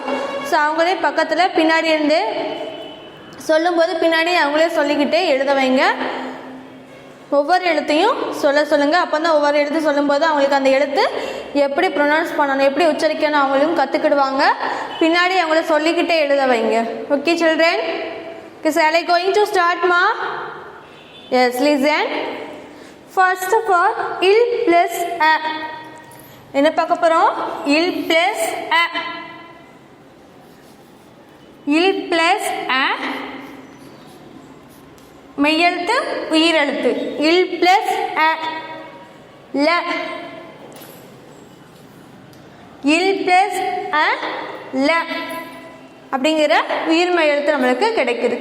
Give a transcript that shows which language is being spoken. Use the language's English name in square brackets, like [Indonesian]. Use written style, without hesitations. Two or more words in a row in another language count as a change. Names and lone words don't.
[Tamil] ஸோ அவங்களே பக்கத்தில் பின்னாடி இருந்து சொல்லும்போது பின்னாடி அவங்களே சொல்லிக்கிட்டே எழுத வைங்க. ஒவ்வொரு எழுத்தையும் சொல்லுங்கள். அப்போ தான் ஒவ்வொரு எழுத்து சொல்லும்போது அவங்களுக்கு அந்த எழுத்து எப்படி ப்ரொனவுன்ஸ் பண்ணணும், எப்படி உச்சரிக்கணும் அவங்களும் கற்றுக்கிடுவாங்க. பின்னாடி அவங்கள சொல்லிக்கிட்டே எழுத வைங்க. [English] okay children, shall I going to start ma? Yes, listen. First of all, il plus a. [Tamil] என்ன பார்க்க போகிறோம்? [English] il plus a. il plus a [Tamil] மெய்யெழுத்து உயிரெழுத்து. இல் பிளஸ் அ ல. இல் பிளஸ் அ ல அப்படிங்கிற உயிர்மை எழுத்து நம்மளுக்கு கிடைக்குது.